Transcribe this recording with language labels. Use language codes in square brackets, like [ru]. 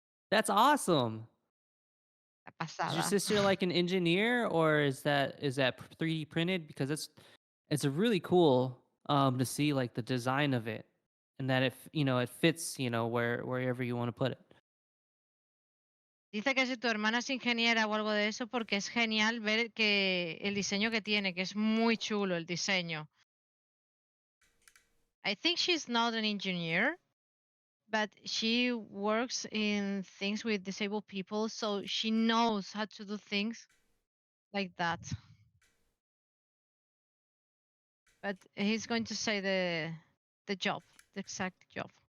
[en] that's awesome. [es] La [en] Is your [es] pasada. [en] sister like an engineer, or is that 3D printed? Because it's a really cool to see like the design of it, and that it fits wherever you want to put it. [es] Dice que si tu hermana es ingeniera o algo de eso, porque es genial ver que el diseño que tiene, que es muy chulo el diseño. [en] I think she's not an engineer, but she works in things with disabled people, so she knows how to do things like that. But he's going to say the job, the exact job.